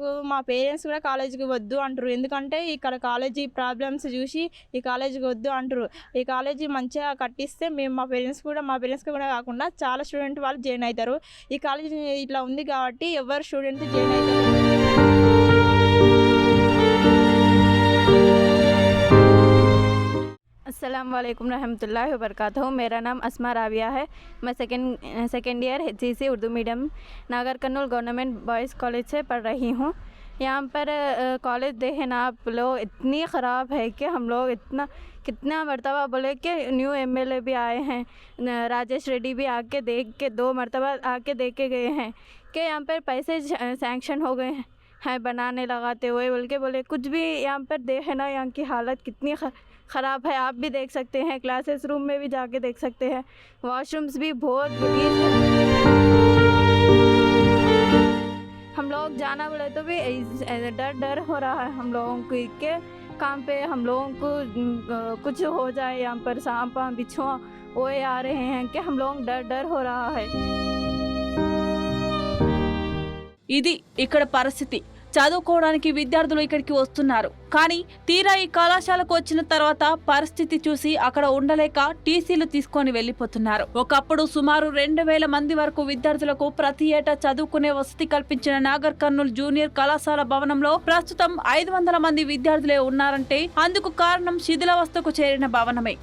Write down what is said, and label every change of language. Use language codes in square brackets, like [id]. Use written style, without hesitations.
[te] మా పేరెంట్స్ కూడా కాలేజీకి వద్దు అంటారు. ఎందుకంటే ఇక్కడ కాలేజీ ప్రాబ్లమ్స్ చూసి ఈ కాలేజీకి వద్దు అంటారు. ఈ కాలేజీ మంచిగా కట్టిస్తే మేము మా పేరెంట్స్ కూడా కాకుండా చాలా స్టూడెంట్ వాళ్ళు జాయిన్ అవుతారు. ఈ కాలేజీ ఇట్లా ఉంది కాబట్టి ఎవరు స్టూడెంట్ జాయిన్ అవుతారు. [hi] अस्सलाम वालेकुम रहमतुल्लाहि व बरकातहू। मेरा नाम अस्मा राविया है। मैं second year HCC Urdu medium नागर कर्नूल गवर्नमेंट बॉयज़ कॉलेज से पढ़ रही हूँ। यहाँ पर कॉलेज देखें ना आप लोग, इतनी ख़राब है कि हम लोग कितना मरतबा बोले कि न्यू MLA भी आए हैं, राजेश रेड्डी भी आके देख के 2 मरतबा आके देख के गए हैं कि यहाँ पर पैसे सैंक्शन हो गए हैं बनाने लगाते हुए बोले कुछ भी यहाँ पर देखें ना, यहाँ की हालत कितनी ख़राब है। आप भी देख सकते हैं, क्लासेस रूम में भी जाके देख सकते हैं। वॉशरूम्स भी बहुत बुरी है। हम लोग जाना बोले तो भी डर हो रहा है हम लोगों को कि काम पे हम लोगों को कुछ हो जाए। यहाँ पर सांप बिच्छुआ वो आ रहे हैं कि हम लोग डर हो रहा है। [te] ఇది ఇక్కడ పరిస్థితి. చదువుకోవడానికి విద్యార్థులు ఇక్కడికి వస్తున్నారు. కానీ తీరా ఈ కళాశాలకు వచ్చిన తర్వాత పరిస్థితి చూసి అక్కడ ఉండలేక టీసీలు తీసుకొని వెళ్లిపోతున్నారు. ఒకప్పుడు సుమారు 2000 మంది వరకు విద్యార్థులకు ప్రతి ఏటా చదువుకునే వసతి కల్పించిన నాగర్ కర్నూలు జూనియర్ కళాశాల భవనంలో ప్రస్తుతం 500 మంది విద్యార్థులే ఉన్నారంటే అందుకు కారణం శిథిలావస్థకు చేరిన భవనమే.